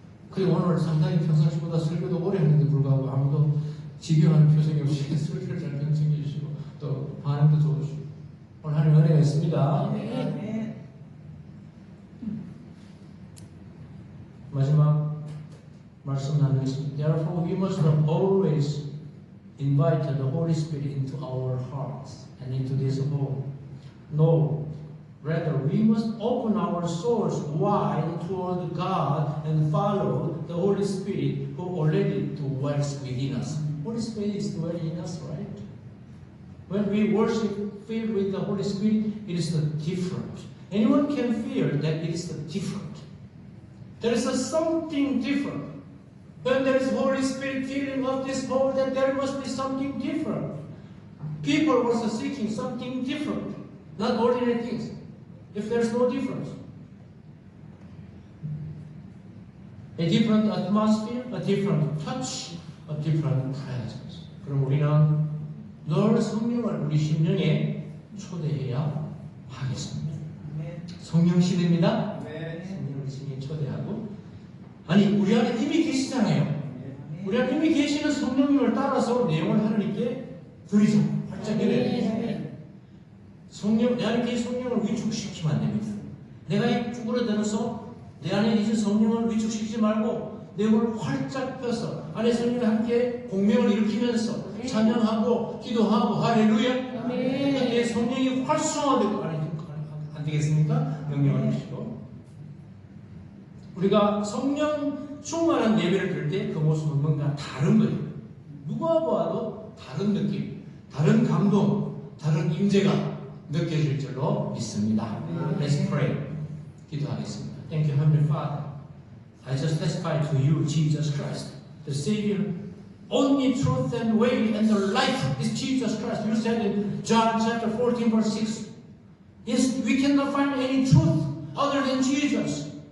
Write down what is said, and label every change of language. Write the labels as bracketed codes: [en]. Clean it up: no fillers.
[ko] 그리고 오늘 상당히 평상시보다 설교도 오래 했는데 불구하고 아무도 지겨워하는 표정이 없이 설교를 잘 경청해 주시고 또 반응도 좋으시고 오늘 하나님 은혜가 있습니다. 마지막 말씀 나누겠습니다. [en] Therefore we must always invite the Holy Spirit into our hearts and into this home. No, rather we must open our souls wide toward God and follow the Holy Spirit who already dwells within us. Holy Spirit is dwelling in us, right? When we worship filled with the Holy Spirit, it is different. Anyone can feel that it is different. There is something different. When there is Holy Spirit filling of this hole, that there must be something different. People were seeking something different, not ordinary things. If there's no difference, a different atmosphere, a different touch, a different presence. [ko] 그럼 우리는 늘 성령을 우리 심령에 초대해야 하겠습니다. 성령 시대입니다. 성령을 심령에 초대하고 아니 우리 안에 이미 계시잖아요. 우리 안에 이미 계시는 성령님을 따라서 내용을 하나님께 드리자. 활짝 열어야 성령, 내 안에 계신 성령을 위축시키면 안 됩니다. 내가 이 쭈그러들어서 내 안에 계신 성령을 위축시키지 말고 내 몸을 활짝 펴서 안에 성령과 함께 공명을 일으키면서 찬양하고 기도하고 할렐루야. 내 성령이 활성화되고 안 되겠습니까? 명령을 주시고 우리가 성령 충만한 예배를 드릴 때 그 모습은 뭔가 다른 거예요. 누가 봐도 다른 느낌, 다른 감동, 다른 임재가 느껴질 줄로 믿습니다. [en] Let's pray. [ko] 기도하겠습니다. [en] Thank you, Heavenly Father. I just testify to you, Jesus Christ, the Savior. Only truth and way and the life is Jesus Christ. You said in John chapter 14, verse 6. Yes, we cannot find any truth other than Jesus.